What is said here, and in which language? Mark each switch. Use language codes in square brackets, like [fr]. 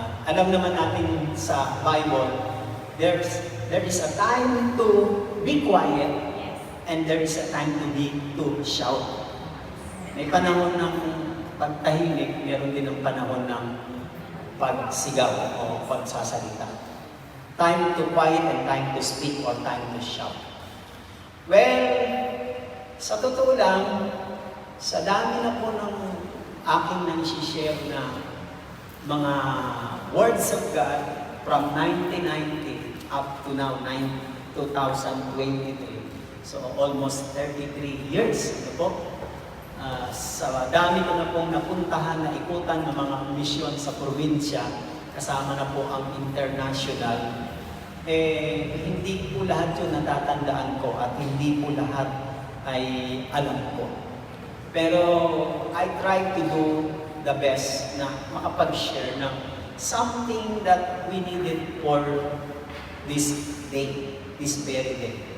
[tl] Alam naman natin sa Bible, [en] there is a time to be quiet and there is a time to shout. [tl] May panahon ng pagtahimik, meron din ng panahon ng pagsigaw o pagsasalita. [en] Time to quiet and time to speak or time to shout. [tl] Well, sa totoo lang, sa dami na po ng aking nang-share na mga [en] words of God from 1990 up to now, 2023. So almost 33 years. [tl] Ito po. Sa dami ko na pong napuntahan na ikutan ng mga misyon sa probinsya, kasama na po ang international, hindi po lahat yun natatandaan ko at hindi po lahat ay alam ko. [en] Pero I try to do the best [tl] na makapag-share ng [en] something that we needed for this day, this very day.